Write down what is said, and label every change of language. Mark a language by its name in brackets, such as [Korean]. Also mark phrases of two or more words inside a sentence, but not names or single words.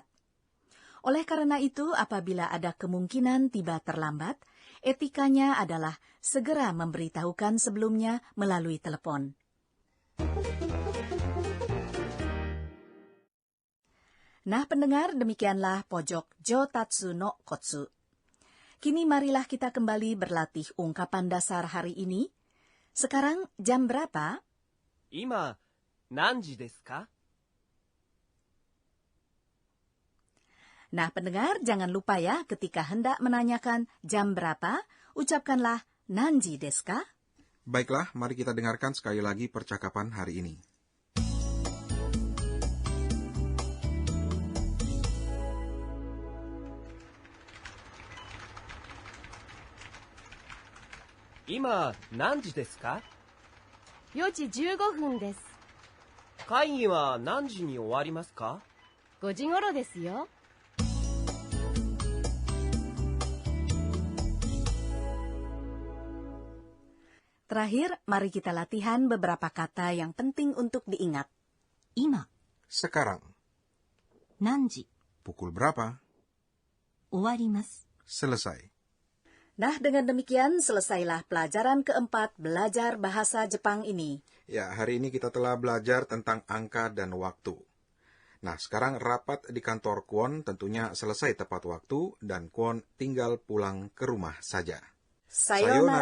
[Indonesian] Oleh karena itu, apabila ada kemungkinan tiba terlambat, etikanya adalah segera memberitahukan sebelumnya melalui telepon. Nah, pendengar, demikianlah pojok Jotatsu no Kotsu. Kini marilah kita kembali berlatih ungkapan dasar hari ini. Sekarang jam berapa? [Japanese] 今、何時ですか？ [Indonesian] Nah, pendengar, jangan lupa ya, ketika hendak menanyakan jam berapa, ucapkanlah [Japanese] 何時ですか? [Indonesian] Baiklah, mari kita dengarkan sekali lagi percakapan hari ini. [Japanese] 今、何時ですか？ 4時15分です。会議は何時に終わりますか？ 5時頃ですよ。 [Indonesian] Terakhir, mari kita latihan beberapa kata yang penting untuk diingat. [Japanese] Ima, [Indonesian] Sekarang. [Japanese] 何時 [Indonesian] Pukul berapa? [Japanese] 終わります。 [Indonesian] Selesai. Nah, dengan demikian selesailah pelajaran keempat belajar bahasa Jepang ini. Ya, hari ini kita telah belajar tentang angka dan waktu. Nah, sekarang rapat di kantor Kwon tentunya selesai tepat waktu dan Kwon tinggal pulang ke rumah saja.